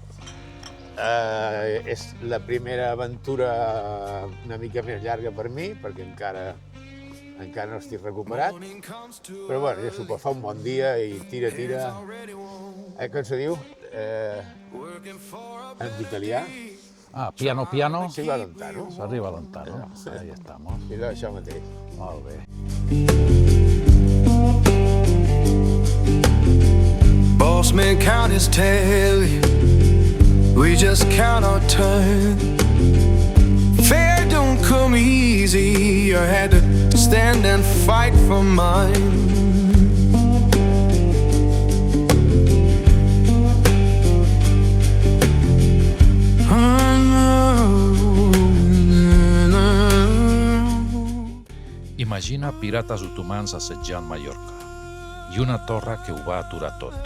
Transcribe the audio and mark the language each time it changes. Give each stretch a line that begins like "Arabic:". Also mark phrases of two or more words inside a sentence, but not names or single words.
Catalan: És la primera aventura una mica més llarga per mi, perquè encara no estic recuperat. Però, bueno, ja suposo, fa un bon dia i tira. Com se diu? En italià. Piano.
Italian: S'arriba a lontano. S'arriba a lontano.
Spanish: Ahí estamos.
Catalan: I això mateix. Molt bé.
English: Boss man count his tally, we just count our turn. Fair don't come easy, I had to stand and fight for mine.
Catalan: Imagina pirates otomans assetjant Mallorca i una torre que ho va aturar tot.